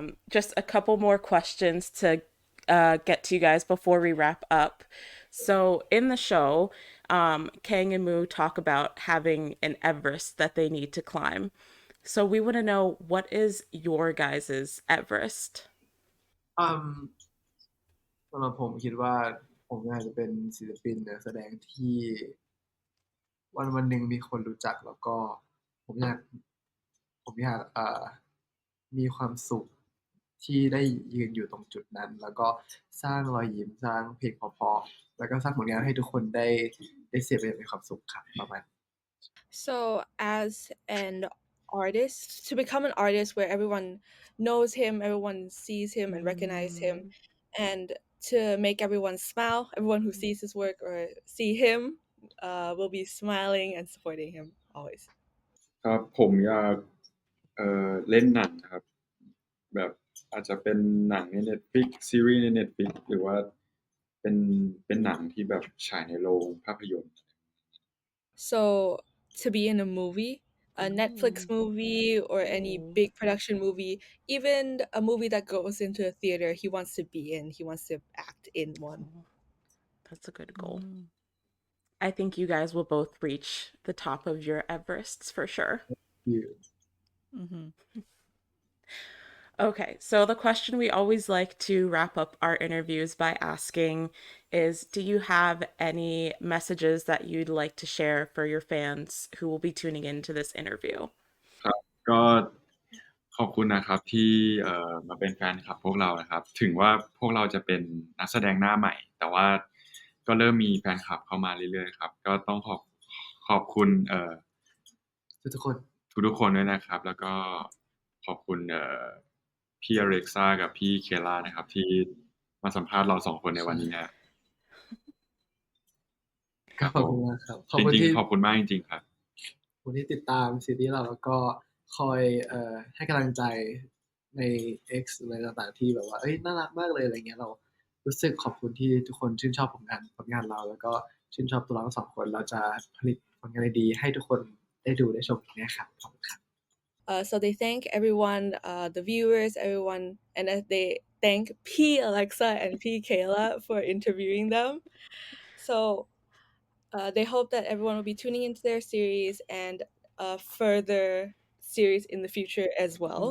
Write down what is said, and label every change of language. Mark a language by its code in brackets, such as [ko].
[en] Just a couple more questions to get to you guys before we wrap up. So in the show, Kang and Moo talk about having an Everest that they need to climb. So we want to know, what is your guys's Everest? [th] สำหรับผมคิดว่าผมอยากจะเป็นศิลปินนักแสดงที่วันหนึ่งมีคนรู้จักแล้วก็ผมอยากมีความสุขที่ได้ยืนอยู่ตรงจุดนั้นแล้วก็สร้างรอยยิ้มสร้างเพลงเพราะๆแล้วก็สร้างผลงานให้ทุกคนได้เสพอย่างมีความสุขครับประมาณ [en] So as an artist, to become an artist where everyone knows him, everyone sees him and recognize him, and to make everyone smile, everyone who sees his work or see him will be smiling and supporting him always. [th] ครับผมอยากเล่นหนังครับแบบอาจจะเป็นหนังใน Netflix ซีรีส์ใน Netflix หรือว่าเป็นหนังที่แบบฉายในโรงภาพยนตร์ [en] So to be in a movie, a Netflix movie or any big production movie, even a movie that goes into a theater, he wants to be in, he wants to act in one. That's a good goal. I think you guys will both reach the top of your Everests for sure. Okay, so the question we always like to wrap up our interviews by asking is, do you have any messages that you'd like to share for your fans who will be tuning into this interview? [th] ครับก็ขอบ คุณนะครับที่มาเป็นแฟนคลับพวกเรานะครับ ถึงว่าพวกเราจะเป็นนักแสดงหน้าใหม่ แต่ว่าก็เริ่มมีแฟนคลับเข้ามาเรื่อยๆครับ ก็ต้องขอบคุณ ทุกคน ทุกๆคนด้วยนะครับ แล้วก็ขอบคุณพี่อเล็กซ่ากับพี่เคล่านะครับ ที่มาสัมภาษณ์เราสองคนในวันนี้ฮะ ก็ขอบคุณมากครับ ขอบ จ คุณ ริง ที่ ๆขอบคุณมากจริงๆครับ ขอบคุณที่ติดตามซีรีส์เราแล้วก็คอยให้กำลังใจใน X อะไรต่างๆที่แบบว่าเอ้ยน่ารักมากเลยอะไรเงี้ยเรารู้สึกขอบคุณที่ทุกคนชื่นชอบผลงานเรา แล้วก็ชื่นชอบตัวเราทั้งสองคนเราจะผลิตผลงานดีๆให้ทุกคนได้ดูได้ชมกันนะครับขอบคุณครับ [en] So they thank everyone, the viewers, everyone, and they thank P Alexa and P Kayla for interviewing them. So they hope that everyone will be tuning into their series and further series in the future as well.